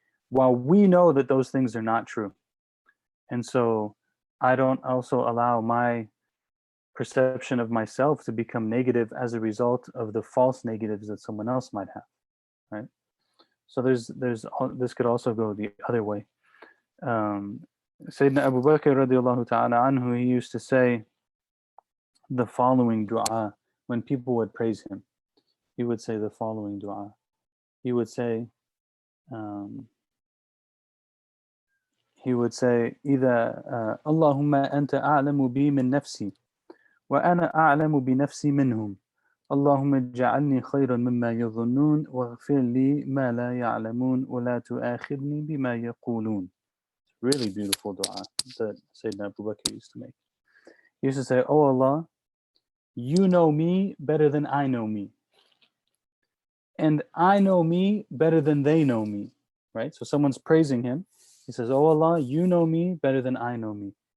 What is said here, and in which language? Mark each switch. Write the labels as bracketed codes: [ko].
[en] While we know that those things are not true. And so I don't also allow my perception of myself to become negative as a result of the false negatives that someone else might have, right? So this could also go the other way. Um, Sayyidina Abu Bakr radiallahu ta'ala anhu, he used to say the following dua when people would praise him. He would say the following dua. He would say, um, [ar] إذا اللهم أنت أعلم بي من نفسي وأنا أعلم بنفسي منهم اللهم اجعلني خيرا مما يظنون واغفر لي ما لا يعلمون ولا تؤاخذني بما يقولون. [en] Really beautiful dua that Sayyidina Abu Bakr used to make. He used to say, "Oh Allah, you know me better than I know me. And I know me better than they know me." Right? So someone's praising him. He says, "Oh Allah, you know me better than I know me.